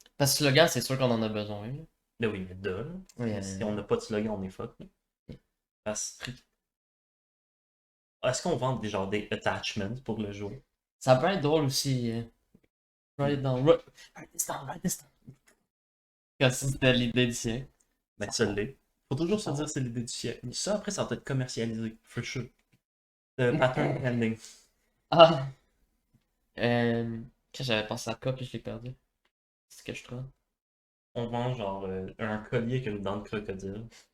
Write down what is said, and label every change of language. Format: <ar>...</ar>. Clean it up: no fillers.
<fr>Parce que slogan, c'est sûr qu'on en a besoin, là. Ben oui, mais là. Oui, Si on n'a pas de slogan, on est fuck. Là. Parce que. Est-ce qu'on vend des genre des attachments pour le jeu? ça peut être drôle aussi.</fr> <en>Write it down. Write this down, write this down.</en> <fr>Comme si c'était l'idée du siècle. Ben, ça l'est. Faut toujours se dire que c'est l'idée du siècle. Ça, après, ça va être commercialisé.</fr> <en>For sure. Pattern pending. Ah!</en> <fr>Quand j'avais pensé à quoi, puis je l'ai perdu. C'est ce que je trouve. On vend genre un collier avec une dent de crocodile.</fr>